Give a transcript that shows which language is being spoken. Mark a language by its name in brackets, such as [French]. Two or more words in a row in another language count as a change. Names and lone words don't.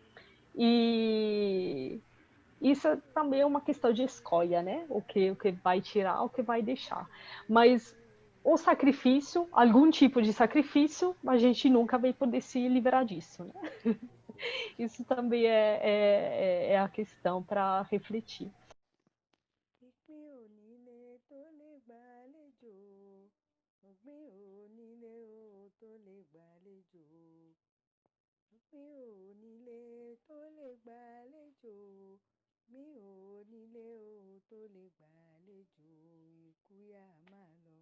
[Portuguese] E isso também é uma questão de escolha, né? O que vai tirar, o que vai deixar. Mas o sacrifício, algum tipo de sacrifício, a gente nunca vai poder se livrar disso, né? Isso também é a questão para refletir. [Yoruba] ìpín onílé tó lè gbàlejò òpin onílé o tó lè gbàlejò òpin onílé tó lè gbàlejò mi onílé o tó lè gbàlejò ikú yá máa